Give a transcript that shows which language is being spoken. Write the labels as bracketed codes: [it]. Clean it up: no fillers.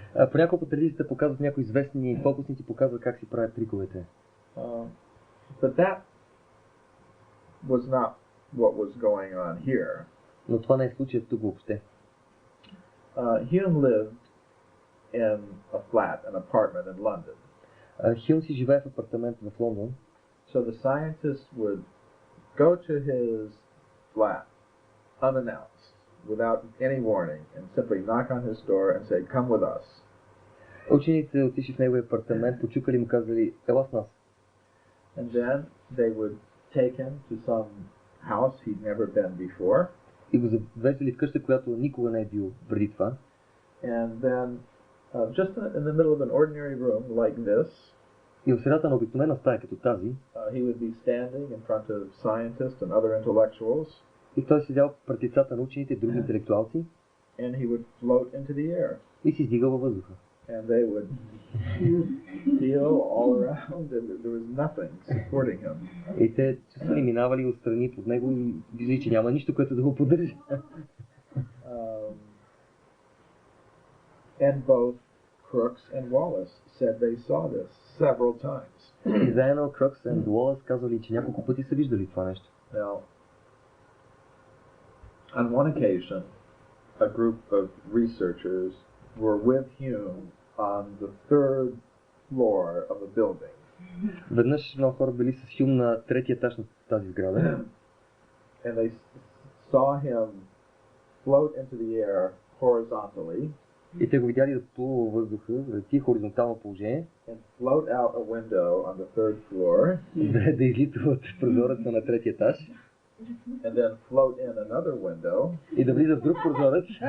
[bg] Понякога по телевизията показват някои известни фокусници, показват как си правят триковете. [en] But that was not what was going on here. [bg] Но това не е случаят тук въобще. [en] Hume lived in a flat, an apartment in London. [bg] Хюм си живее в апартамент в Лондон. [en] So the scientist would go to his flat unannounced, without any warning, and simply knock on his door and say, "Come with us." [bg] Учените отишли в неговия апартамент, почукали му казали, ела с нас. [en] And then they would take him to some house he'd never been before. [bg] И го завезли в къща, която никога не е бил преди това. [en] And then, just in the middle of an ordinary room like this, [bg] и в средата на обикновена стая като тази, [en] he would be standing in front of scientists and other intellectuals. [bg] И той седял пред лицата на учените и други интелектуалци. [en] And he would float into the air. [bg] И се издигал във въздуха. [en] And they would feel all around, and there was nothing supporting him. [bg] И те чувствали минавали отстрани под него и виждали, че няма нищо, което да го поддържа. [en] And both Crookes and Wallace said they saw this several times. [bg] И заедно Крукс и Уолъс казвали, че няколко пъти са виждали това нещо. [en] Now, on one occasion, a group of researchers were with Hume on the third floor of a building. [bg] Веднъж много хора били с Хюм на третия етаж на тази сграда. [en] And they saw him float into the air horizontally. [bg] И те го видяли да плува във въздуха, да лети хоризонтално положение. [en] And float out a window on the third floor. [bg] Да излита от прозореца на третия етаж. [en] And then float in another window. [bg] И да влиза в друг прозорец.